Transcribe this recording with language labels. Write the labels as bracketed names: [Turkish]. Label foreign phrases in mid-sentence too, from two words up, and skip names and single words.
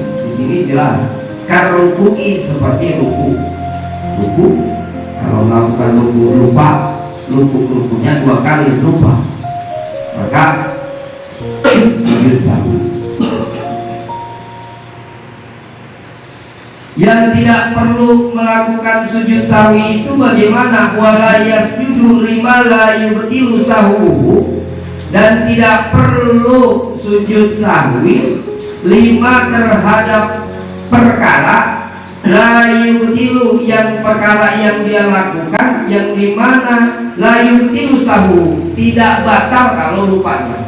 [Indonesian] Di sini jelas karruku'i, seperti ruku kalau melakukan rukunya 2 kali lupa, maka sujud sahwi. Yang tidak perlu melakukan sujud sahwi itu bagaimana? [Arabic] ولا يسجد لما لا يبطل سهوه, [Indonesian] dan tidak perlu sujud sahwi 5 terhadap perkara [Arabic] لا يبطل, [Indonesian] yang perkara yang dia lakukan yang dimana [Arabic] لا يبطل سهو, [Indonesian] tidak batal kalau lupanya.